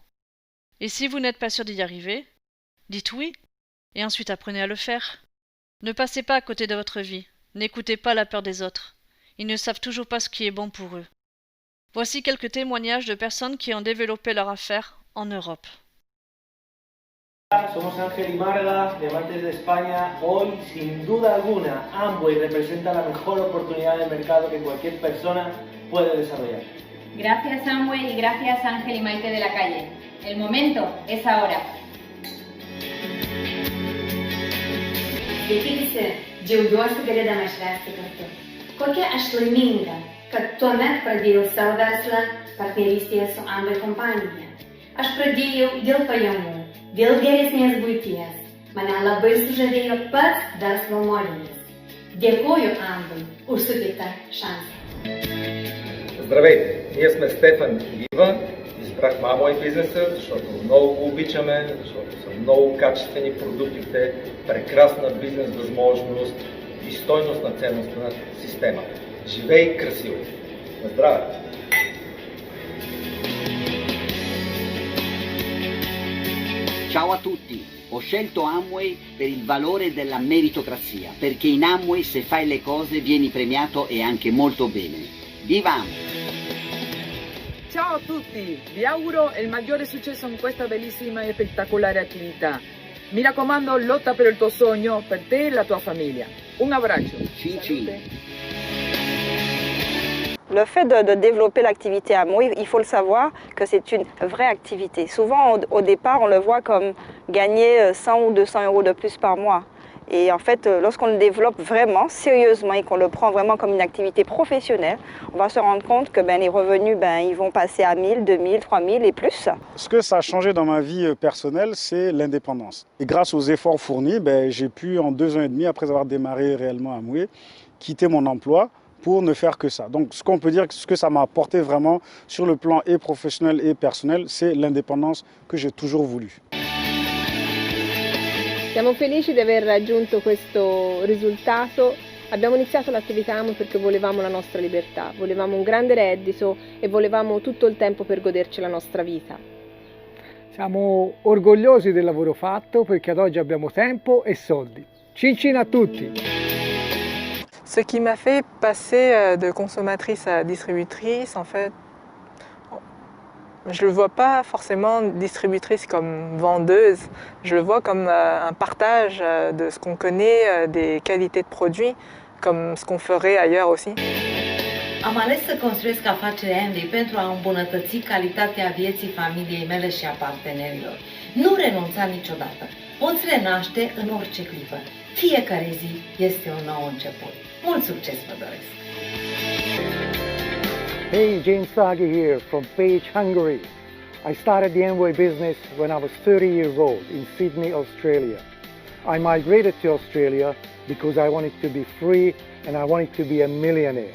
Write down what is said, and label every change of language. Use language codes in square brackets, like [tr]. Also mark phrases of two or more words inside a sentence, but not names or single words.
[fr] Et si vous n'êtes pas sûr d'y arriver, dites oui et ensuite apprenez à le faire. Ne passez pas à côté de votre vie, n'écoutez pas la peur des autres. Ils ne savent toujours pas ce qui est bon pour eux. Voici quelques témoignages de personnes qui ont développé leur affaire en Europe. [es] Somos Ángel y Marga, de Martes de España. Hoy, sin duda alguna, Amway representa la mejor oportunidad de mercado que cualquier persona puede desarrollar. Gracias Amway y gracias Ángel y Maite de la calle. El momento es ahora. [lt] Sveiki visi, džiaugiuosi galėdama švęsti kartu. Kokia aš laiminga, kad tuomet pradėjau savo verslą partnerystėje su Amway kompanija. Aš pradėjau dėl pajamų, dėl geresnės buities. Mane labai sužavėjo pats verslo modelis. Dėkoju Amway už suteiktą šansą. [bg] Здравейте! Ние сме Стефан и Ива. Избрахме Amway бизнеса, защото много го обичаме, защото са много качествени продуктите, прекрасна бизнес възможност и стойност на ценностна система. Живей красиво! На здраве! [it] Ciao a tutti, ho scelto Amway per il valore della meritocrazia, perché in Amway se fai le cose vieni premiato e anche molto bene. Viva Amway! Ciao a tutti, vi auguro il maggiore successo in questa bellissima e spettacolare attività. Mi raccomando, lotta per il tuo sogno, per te e la tua famiglia. Un abbraccio. Cin cin. [fr] Le fait de développer l'activité Amway, il faut le savoir que c'est une vraie activité. Souvent, au départ, on le voit comme gagner 100 ou 200 € de plus par mois. Et en fait, lorsqu'on le développe vraiment, sérieusement, et qu'on le prend vraiment comme une activité professionnelle, on va se rendre compte que les revenus, ils vont passer à 1000, 2000, 3000 et plus. Ce que ça a changé dans ma vie personnelle, c'est l'indépendance. Et grâce aux efforts fournis, j'ai pu, en 2 ans et demi, après avoir démarré réellement Amway, quitter mon emploi pour ne faire que ça. Donc ce qu'on peut dire, ce que ça m'a apporté vraiment sur le plan et professionnel et personnel, c'est l'indépendance que j'ai toujours voulu. [it] Siamo felici di aver raggiunto questo risultato. Abbiamo iniziato l'attività Amway perché volevamo la nostra libertà, volevamo un grande reddito e volevamo tutto il tempo per goderci la nostra vita. Siamo orgogliosi del lavoro fatto perché ad oggi abbiamo tempo et soldi. Cin cin à tutti! [fr] Ce qui m'a fait passer de consommatrice à distributrice, en fait, je ne le vois pas forcément distributrice comme vendeuse, je le vois comme un partage de ce qu'on connaît, des qualités de produits, comme ce qu'on ferait ailleurs aussi. [ro] Am ales să construiesc afacerea Amway pentru a îmbunătăți calitatea vieții familiei mele și a partenerilor. Nu renunța niciodată. Poți renaște în orice clipă. Fiecare zi este un nou început. Mult succes vă doresc! [en] Hey, James Sagi here from Page, Hungary. I started the Amway business when I was 30 years old in Sydney, Australia. I migrated to Australia because I wanted to be free and I wanted to be a millionaire.